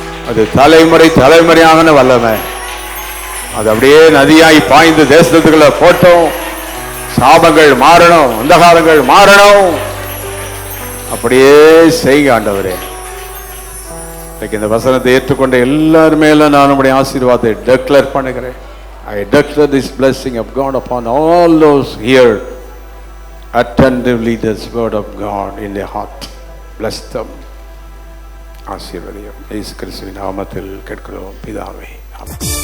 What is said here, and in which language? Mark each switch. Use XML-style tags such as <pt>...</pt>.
<ta>அது தலைமுறை தலைமுறையான வல்லமை. அது அப்படியே நதியாய் பாய்ந்து தேசத்துக்குள்ள போட்டோம். சாபங்கள் மாறணும், அந்தகாரங்கள் மாறணும். அப்படியே செய்க ஆண்டவரே. இந்த வசனத்தை ஏற்றுக்கொண்ட எல்லாருமே நான் உடைய ஆசீர்வாதத்தை டெக்ளேர் பண்ணுகிறேன்.</ta> <en>I declare this blessing of God upon all those here attentively this word of God in their heart. Bless them.</en> <ta>ஆசீர்வதியும் இயேசு கிறிஸ்துவின் நாமத்தில் கேட்கிறோம் பிதாவே, ஆமென்.</ta>